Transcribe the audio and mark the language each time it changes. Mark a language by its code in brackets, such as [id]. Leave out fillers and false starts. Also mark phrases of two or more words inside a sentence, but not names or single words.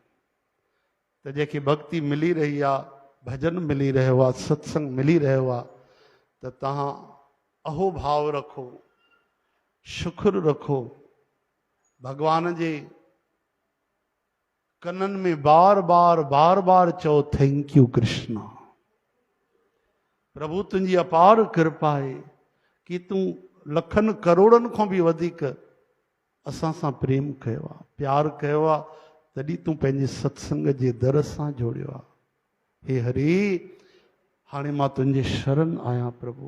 [sd] त जेके भक्ति मिली रही आहे, भजन मिली रहियो आहे, सत्संग मिली रहियो आहे, त तव्हां अहोभाव रखो, शुक्र रखो, भगवान जे कननि में बार बार चओ [en] thank you [sd] कृष्णा। प्रभु तुंहिंजी अपार कृपा आहे कि तूं लखनि करोड़नि खां बि वधीक असां सां प्रेम कयो आहे, प्यार कयो आहे, तॾहिं तूं पंहिंजे सत्संग जे दर सां जोड़ियो आहे। हे हरि, हाणे मां तुंहिंजे शरण आहियां प्रभु।